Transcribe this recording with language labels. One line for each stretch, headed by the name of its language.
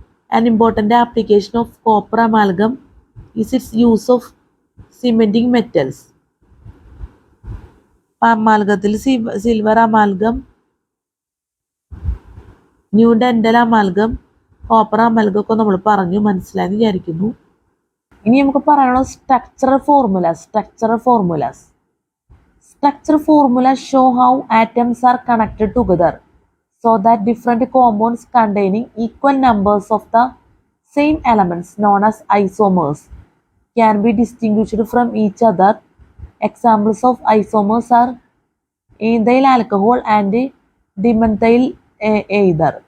English: An important application of copper amalgam is its use of cementing metals.
Malayalam: അമാൽഗത്തിൽ silver amalgam, new dental amalgam, copper amalgam ഒക്കെ നമ്മൾ പറഞ്ഞു, മനസ്സിലായെന്ന് വിചാരിക്കുന്നു. ഇനി നമുക്ക് പറയാനുള്ളത് structural formulas.
English: Structure formulas show how atoms are connected together so that different compounds containing equal numbers of the same elements known as isomers can be distinguished from each other. Examples of isomers are ethyl alcohol and dimethyl ether.